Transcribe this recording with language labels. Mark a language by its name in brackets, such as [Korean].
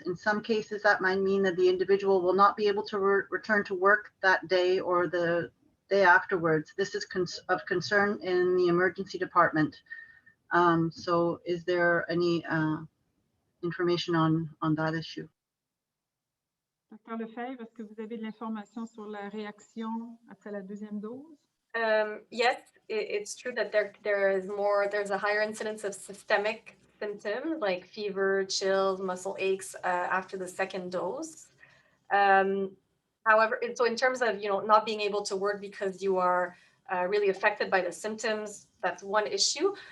[English] In some cases, that might mean that the individual will not be able to return to work that day or the day afterwards. This is of concern in the emergency department. So is there any information on that issue? [French] Dr. Lefebvre, est-ce que vous avez de l'information sur la réaction après la deuxième dose? [English] Yes, it's true that there's a higher incidence of systemic symptoms like fever, chills, muscle aches after the second dose. However, so in terms of not being able to work because you are really affected by the symptoms, that's one issue.